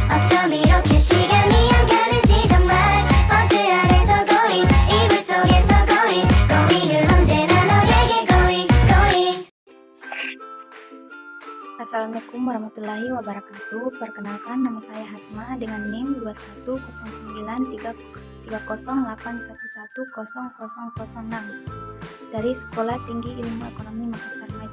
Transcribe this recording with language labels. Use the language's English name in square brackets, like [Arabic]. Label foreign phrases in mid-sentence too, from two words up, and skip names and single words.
[Korean] 어쩜 이렇게 시간이 안 가는지 정말 버스 안에서 고잉 이불 속에서 고잉 고잉은 언제나 너에게 [English] going going. [Arabic] السلام عليكم ورحمة الله وبركاته. [Indonesian] Perkenalkan, nama saya Hasma dengan NIM 21093081110006 dari Sekolah Tinggi Ilmu Ekonomi Makassar Maju.